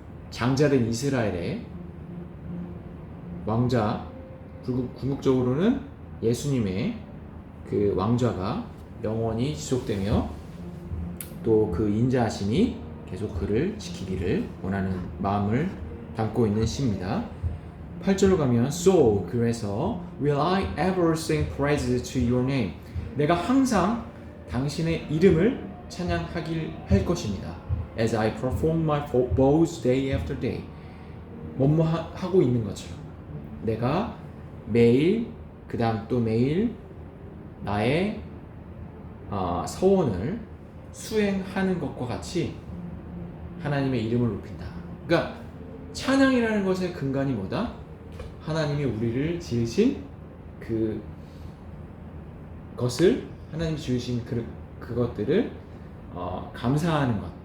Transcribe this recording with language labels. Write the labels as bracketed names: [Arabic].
[Korean] 장자된 이스라엘의 왕자, 궁극적으로는 예수님의 그 왕좌가 영원히 지속되며 또 그 인자하심이 계속 그를 지키기를 원하는 마음을 담고 있는 시입니다. 8절로 가면 [English] So [Korean] 그래서 [English] Will I ever sing praises to your name? [Korean] 내가 항상 당신의 이름을 찬양하길 할 것입니다. [English] As I perform my vows day after day. [Korean] 뭐뭐 하고 있는 것처럼 내가 매일 그 다음 또 매일 나의 서원을 수행하는 것과 같이 하나님의 이름을 높인다. 그러니까 찬양이라는 것의 근간이 뭐다? 하나님이 우리를 지으신 그것을 하나님이 지으신 그것들을 감사하는 것.